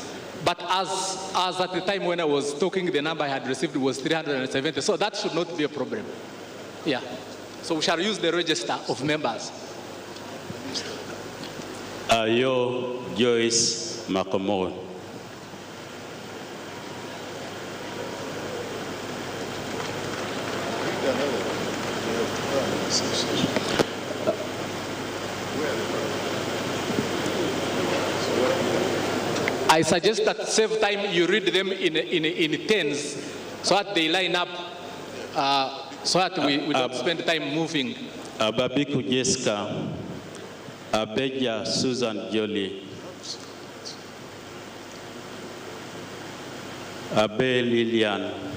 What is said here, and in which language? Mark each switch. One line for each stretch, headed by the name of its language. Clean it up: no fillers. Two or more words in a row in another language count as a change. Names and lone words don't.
English: But as at the time when I was talking, the number I had received was 370, so that should not be a problem. Yeah. So we shall use the register of members. Ayo Joyce Makomo. I suggest that save time, you read them in tens so that they line up, so that we don't spend time moving. Ababiku Jessica, Abeja Susan Jolie, Abe Lilian,